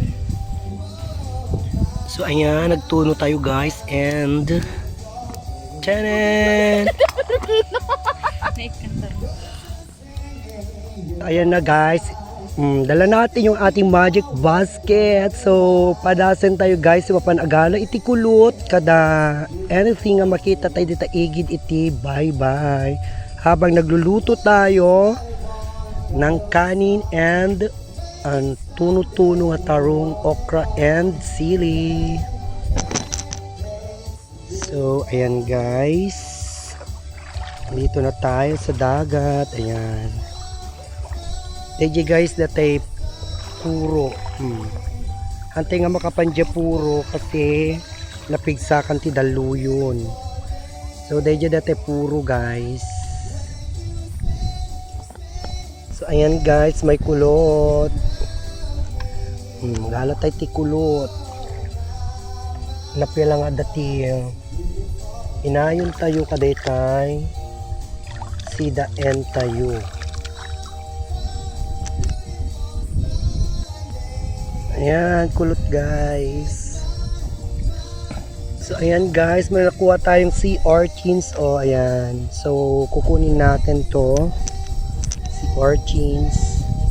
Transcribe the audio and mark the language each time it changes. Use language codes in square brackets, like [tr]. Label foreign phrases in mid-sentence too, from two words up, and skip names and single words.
[ilo] So ayan, nagtuno tayo guys and tanan! [tl] Ayan na guys. Dala natin yung ating [en] magic basket. [ilo] So padasan tayo guys sa mapanagala iti kulot kada anything nga makita tayo dita igid iti bye bye [tl] habang nagluluto tayo ng kanin [ilo] and tuno-tuno nga tarong, okra and sili. [tl] So ayan guys, dito na tayo sa dagat. [ilo] Ayan. Teje guys, datay puro. Hantay nga makapandya puro kasi napigsakan ti daluyon. So teje datay puro guys. So ayan guys, may kulot. Galatay ti kulot. Napya lang adati. Inayon tayo kadaytay. Sida en tayo. Ayan, kulot guys. [tl] So ayan guys, may nakuha tayong [en] sea urchins. [tl] O ayan. So kukunin natin to. [en] Sea urchins.